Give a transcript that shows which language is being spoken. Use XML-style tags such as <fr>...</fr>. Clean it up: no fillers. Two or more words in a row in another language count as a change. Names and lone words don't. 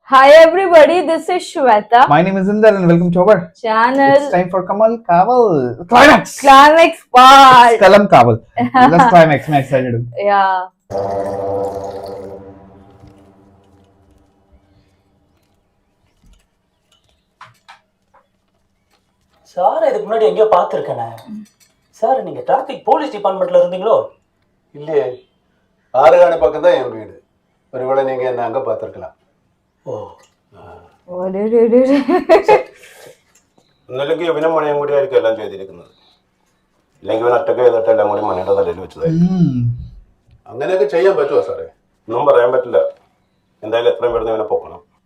<en>Hi everybody, this is Shweta. My name is Inder and welcome to our Channel. It's time for Kamal Kaval. Climax! Climax part. It's Kalam Kaval. Let's climax. I'm excited. Yeah.</en> <ta>சார் இதுக்கு முன்னாடி எங்கேயோ பார்த்துருக்கேனே. சார் நீங்கள்</ta> <en>traffic police departmentil</en> <ta>இருந்தீங்களோ? இல்லையே, ஆறுகாணி பக்கம் தான் என் வீடு. ஒருவேளை நீங்கள் என்ன அங்கே பார்த்துருக்கலாம்.</ta> <ml>ഒന്നല്ലെങ്കിൽ ഇവനും മണിയും കൂടി ആയിരിക്കും എല്ലാം ചെയ്തിരിക്കുന്നത്. ഇല്ലെങ്കിൽ ഇവൻ ഒറ്റയ്ക്ക് ചെയ്തിട്ട് എല്ലാം കൂടി മണിയുടെ തലയിൽ വെച്ചതായിരിക്കും. അങ്ങനെയൊക്കെ ചെയ്യാൻ പറ്റുമോ സാറേ? ഒന്നും പറയാൻ പറ്റില്ല. എന്തായാലും എത്രയും പെട്ടെന്ന് ഇവനെ പൊക്കണം.</ml>